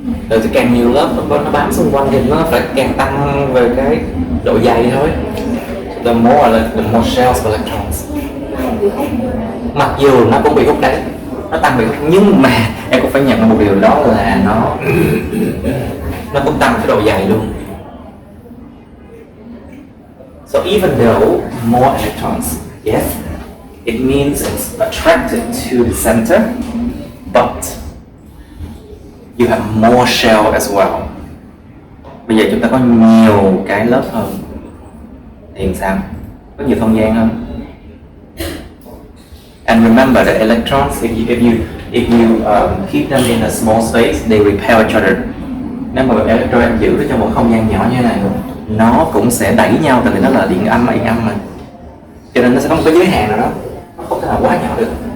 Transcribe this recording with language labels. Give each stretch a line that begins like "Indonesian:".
Vietnamese: Rồi thì càng nhiều lớp nó bám xung quanh thì nó phải càng tăng về cái độ dày thôi.
English: The more shells of electrons.
Vietnamese: Mặc dù nó cũng bị hút đấy, nó tăng bị hút, nhưng mà em cũng phải nhận một điều đó là nó cũng tăng cái độ dày luôn.
English: So even though more electrons, yes, it means it's attracted to the center, but you have more shell as well.
Vietnamese: Bây giờ chúng ta có nhiều cái lớp hơn. Thì sao? Có nhiều không gian hơn.
English: And remember that electrons, if you keep them in a small space, they repel each other.
Vietnamese: Nếu mà electron em giữ nó trong một không gian nhỏ như thế này, nó cũng sẽ đẩy nhau, tại vì nó là điện âm mà, cho nên nó sẽ có một cái giới hạn nào đó, nó không thể nào quá nhỏ được.